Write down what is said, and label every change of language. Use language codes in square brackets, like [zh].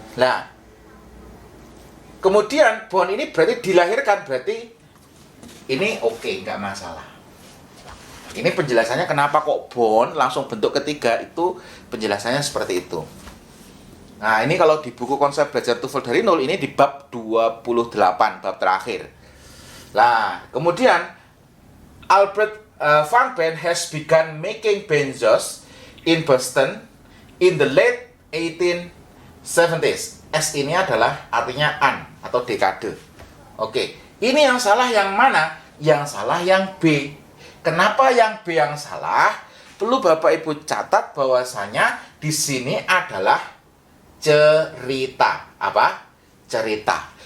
[id] Nah, kemudian born ini berarti dilahirkan, berarti ini oke, nggak masalah. Ini penjelasannya kenapa kok born langsung bentuk ketiga, itu penjelasannya seperti itu. Nah, ini kalau di buku konsep belajar TOEFL dari nol, ini di bab 28, bab terakhir. [en] Nah, kemudian Albert Van Pen has begun making benzos in Boston in the late 1870s. [id] S ini adalah artinya an atau dekade. Oke, ini yang salah yang mana? Yang salah yang B. Kenapa yang B yang salah? perlu Bapak Ibu catat bahwasanya di sini adalah cerita. Apa? Cerita.